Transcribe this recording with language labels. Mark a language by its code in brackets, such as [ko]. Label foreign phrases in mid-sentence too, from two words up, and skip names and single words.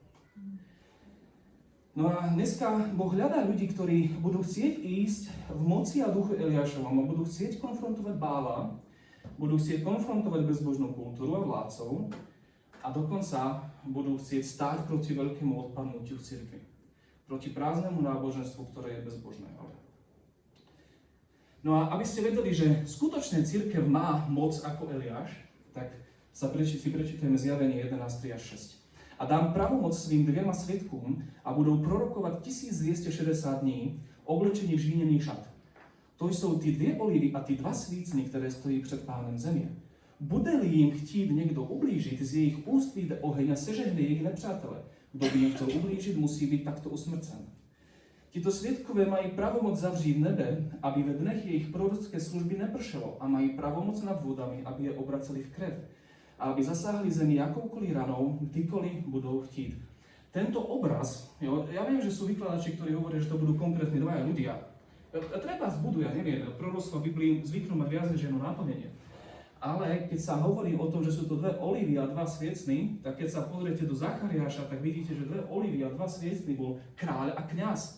[sk] No a dneska Boh hľadá ľudí, ktorí budú chcieť ísť v moci a duchu Eliášovom, budú chcieť konfrontovať Bála, budú chcieť konfrontovať bezbožnú kultúru a vládcov a dokonca budú chcieť stáť proti veľkému odpadnutiu v cirkvi. Proti prázdnemu náboženstvu, ktoré je bezbožné. No a aby ste vedeli, že skutočne cirkev má moc ako Eliáš, tak si prečítajme Zjavenie 11, 3 až 6. [cs] A dám pravomoc svým 2 svedkům a budou prorokovat 1260 dní, oblečení v žíněný šat. To jsou ty 2 olivy a ty 2 svícny, které stojí před Pánem země. Bude-li jim chtít někdo ublížit, z jejich úst vyjde oheň a sežehne jejich nepřátele. Kdo by jim chtěl ublížit, musí být takto usmrcen. Tito svědkové mají pravomoc zavřít nebe, aby ve dnech jejich prorocké služby nepršelo, a mají pravomoc nad vodami, aby je obraceli v krev, a aby zasáhli zemi jakoukoliv ranou, kdykoliv budou chtít. [sk] Tento obraz, ja viem, že sú vykladači, ktorí hovoria, že to budú konkrétne 2 ľudia. Treba budú, ja neviem, proroctva v Biblii zvyknú mať viac než jedno naplnenie. Ale keď sa hovorí o tom, že sú to 2 olivy a 2 sviecny, tak keď sa pozriete do Zachariáša, tak vidíte, že 2 olivy a 2 sviecny bol kráľ a kňaz.